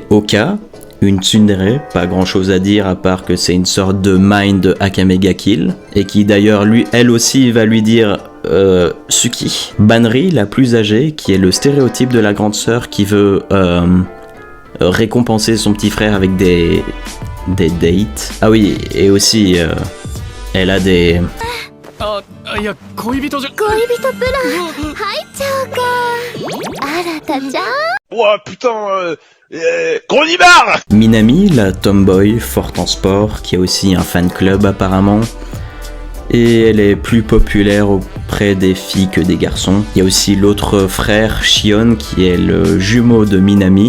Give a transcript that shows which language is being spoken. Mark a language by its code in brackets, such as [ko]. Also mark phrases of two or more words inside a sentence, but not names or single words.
[fr] Oka, une tsundere, pas grand chose à dire à part que c'est une sorte de mind de Akame ga Kill, et qui d'ailleurs elle aussi va lui dire Suki. Banri, la plus âgée, qui est le stéréotype de la grande sœur qui veut récompenser son petit frère avec des dates. Ah oui, et aussi elle a des... [ja] いや、恋人じゃ。恋人プラン入っちゃうか。新たちゃん [fr] Ouah, putain, Gronibar! Minami, la tomboy, forte en sport, qui a aussi un fan club apparemment. Et elle est plus populaire auprès des filles que des garçons. Il y a aussi l'autre frère, Shion, qui est le jumeau de Minami.